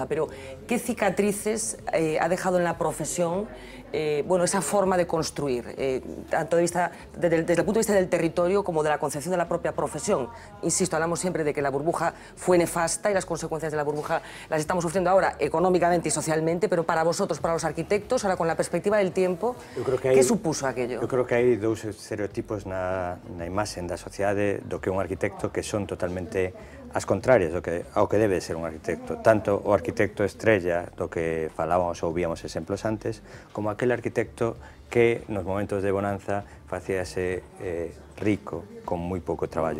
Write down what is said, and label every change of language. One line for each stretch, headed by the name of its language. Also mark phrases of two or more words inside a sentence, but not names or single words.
Spanish: Pero, ¿qué cicatrices ha dejado en la profesión bueno, esa forma de construir, tanto desde el punto de vista del territorio como de la concepción de la propia profesión? Insisto, hablamos siempre de que la burbuja fue nefasta y las consecuencias de la burbuja las estamos sufriendo ahora económicamente y socialmente, pero para vosotros, para los arquitectos, ahora con la perspectiva del tiempo, ¿qué supuso aquello?
Galician: Eu creo que hai dous estereotipos na imaxe da sociedade do que un arquitecto que son totalmente as contrarias ao que debe ser un arquitecto. Tanto o arquitecto estrella, do que falábamos ou víamos exemplos antes, como aquel arquitecto que nos momentos de bonanza facíase rico con moi pouco traballo.